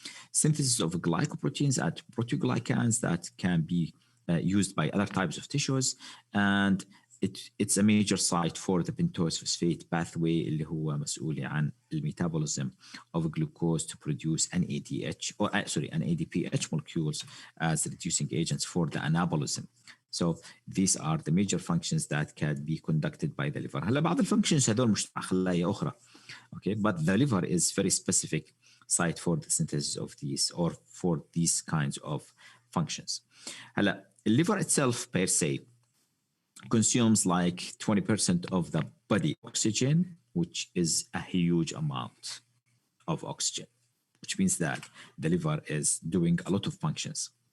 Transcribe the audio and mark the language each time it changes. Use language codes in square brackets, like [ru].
[en] Synthesis of glycoproteins and proteoglycans that can be used by other types of tissues and it's a major site for the pentose phosphate pathway اللي هو مسؤول عن metabolism of glucose to produce NADH or NADPH molecules as reducing agents for the anabolism. So these are the major functions that can be conducted by the liver. [ar] هلا بعض الفانكشنز هذول مش مع خلايا أخرى. [en] Okay, but the liver is very specific site for the synthesis of these or for these kinds of functions. هلا the liver itself per se consumes like 20% of the body oxygen, which is a huge amount of oxygen, which means that the liver is doing a lot of functions.